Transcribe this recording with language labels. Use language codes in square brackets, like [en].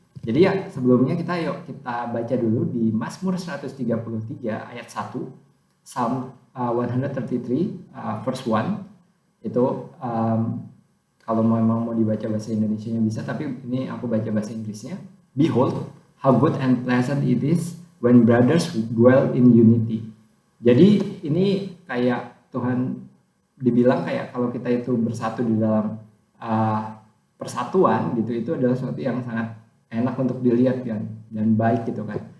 [id] Jadi ya sebelumnya kita baca dulu di Mazmur 133 ayat 1, Psalm 133 verse 1 itu kalau memang mau dibaca bahasa Indonesianya bisa, tapi ini aku baca bahasa Inggrisnya. [en] Behold, how good and pleasant it is when brothers dwell in unity. [id] Jadi ini kayak Tuhan dibilang kayak kalau kita itu bersatu di dalam persatuan gitu, itu adalah sesuatu yang sangat enak untuk dilihat kan dan baik gitu kan.